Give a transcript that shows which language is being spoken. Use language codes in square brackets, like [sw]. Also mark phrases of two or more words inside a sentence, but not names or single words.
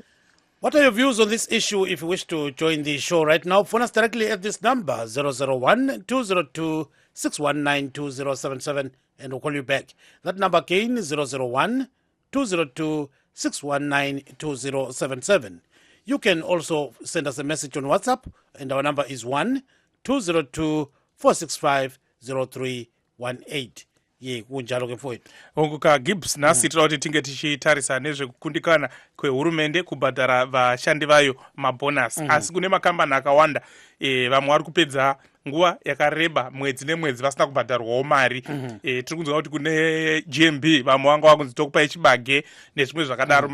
[en] What are your views on this issue? If you wish to join the show right now, phone us directly at this number 001-202-619-2077 and we'll call you back. That number again is 001-202-619-2077. You can also send us a message on WhatsApp, and our number is 1-202-465-0318. [nd] Ye kunjalo ke mfowethu. [sn] Onguka Gibbs nasi tinoda kuti tinge tichitarisa nezvekukundikana kwehurumende kubhadhara vashandi vayo mabonus. Asi kune makambani akawanda vamwe vari kupedza nguva yakareba mwedzi nemwedzi vasina kubhadharwawo mari. Tiri kunzwa kuti kune GMB vamwe vanga vakunzi tokupai chibage nezvimwe zvakadaro.